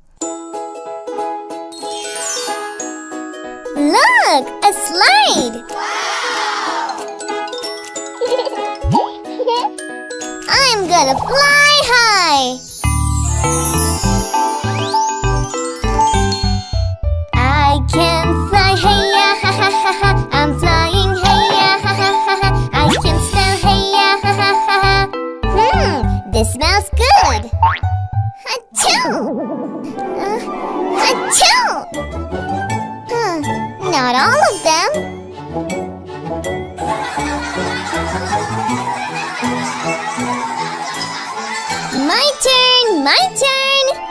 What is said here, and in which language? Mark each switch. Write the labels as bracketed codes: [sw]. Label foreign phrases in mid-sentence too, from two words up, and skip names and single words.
[en] Look, a slide! I'm gonna fly high! I can fly, hey ya, ha ha ha ha. I'm flying, hey ya, ha ha ha ha. I can smell, hey ya, ha ha ha ha. This smells good. Achoo! Achoo! Not all of them. My turn! My turn!